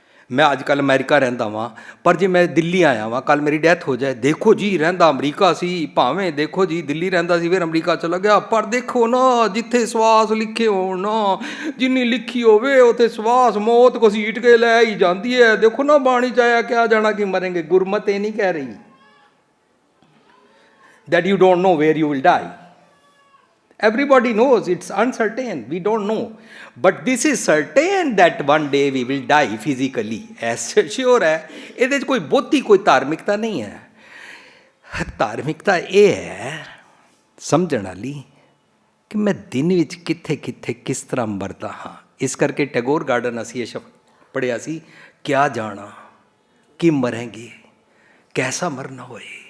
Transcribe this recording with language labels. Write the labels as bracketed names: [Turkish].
[Punjabi] ਮੈਂ ਅੱਜ ਕੱਲ੍ਹ ਅਮਰੀਕਾ ਰਹਿੰਦਾ ਵਾਂ, ਪਰ ਜੇ ਮੈਂ ਦਿੱਲੀ ਆਇਆ ਵਾਂ, ਕੱਲ੍ਹ ਮੇਰੀ ਡੈਥ ਹੋ ਜਾਏ, ਦੇਖੋ ਜੀ ਰਹਿੰਦਾ ਅਮਰੀਕਾ ਸੀ, ਭਾਵੇਂ ਦੇਖੋ ਜੀ ਦਿੱਲੀ ਰਹਿੰਦਾ ਸੀ ਫਿਰ ਅਮਰੀਕਾ ਚਲਾ ਗਿਆ, ਪਰ ਦੇਖੋ ਨਾ ਜਿੱਥੇ ਸਵਾਸ ਲਿਖੇ ਹੋਣ ਨਾ, ਜਿੰਨੀ ਲਿਖੀ ਹੋਵੇ ਉੱਥੇ ਸਵਾਸ ਮੌਤ ਘਸੀਟ ਕੇ ਲੈ ਹੀ ਜਾਂਦੀ ਹੈ। ਦੇਖੋ ਨਾ ਬਾਣੀ 'ਚ ਆਇਆ ਕਿਆ ਜਾਣਾ ਕਿ ਮਰੇਂਗੇ। ਗੁਰਮਤ ਇਹ ਨਹੀਂ ਕਹਿ ਰਹੀ [English] that you don't know where you will die. Everybody knows it's uncertain, we don't know, but this is certain that one day we will die physically, as sure ਹੈ। [Punjabi] ਇਹਦੇ 'ਚ ਕੋਈ ਬਹੁਤੀ ਕੋਈ ਧਾਰਮਿਕਤਾ ਨਹੀਂ ਹੈ। ਧਾਰਮਿਕਤਾ ਇਹ ਹੈ ਸਮਝਣ ਵਾਲੀ ਕਿ ਮੈਂ ਦਿਨ ਵਿੱਚ ਕਿੱਥੇ ਕਿੱਥੇ ਕਿਸ ਤਰ੍ਹਾਂ ਮਰਦਾ ਹਾਂ। ਇਸ ਕਰਕੇ ਟੈਗੋਰ ਗਾਰਡਨ ਅਸੀਂ ਇਹ ਸ਼ਬਦ ਪੜ੍ਹਿਆ ਸੀ, ਕਿਆ ਜਾਣਾ ਕਿ ਮਰਾਂਗੇ, ਕੈਸਾ ਮਰਨਾ ਹੋਏ।